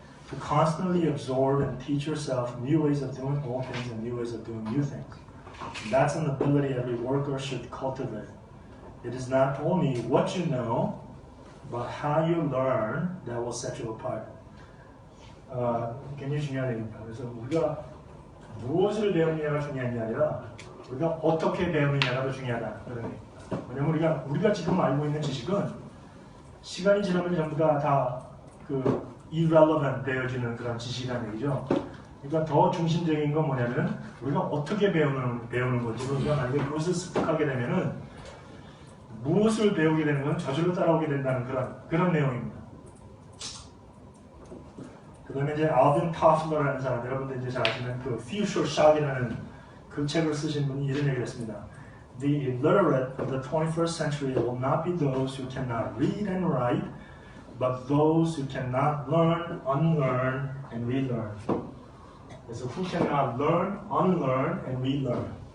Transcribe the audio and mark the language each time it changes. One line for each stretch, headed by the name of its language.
English: To constantly absorb and teach yourself new ways of doing old things and new ways of doing new things. That's an ability every worker should cultivate. It is not only what you know, but how you learn that will set you apart.
Korean: 굉장히 중요한 얘기입니다. 그래서 우리가 무엇을 배우느냐가 중요한 게 아니라 우리가 어떻게 배우느냐가 더 중요하다. 그런 얘기입니다. 왜냐면 우리가 지금 알고 있는 지식은 시간이 지나면 전부 다 irrelevant 되어지는 그런 지식이라는 얘기죠. 그러니까 더 중심적인 건 뭐냐면 우리가 어떻게 배우는 거지. 우리가 만약에 그것을 습득하게 되면은 무엇을 배우게 되는 건 저절로 따라오게 된다는 그런 내용입니다. 그 다음에 이제 알빈 타플러라는 사람, 여러분들 이제 잘 아시는 그 Future Shock이라는 그 책을 쓰신 분이 이런 얘기를 했습니다.
English: The illiterate of the 21st century will not be those who cannot read and write, but those who cannot learn, unlearn, and relearn.
Korean: 그래서
English: who cannot learn, unlearn, and relearn.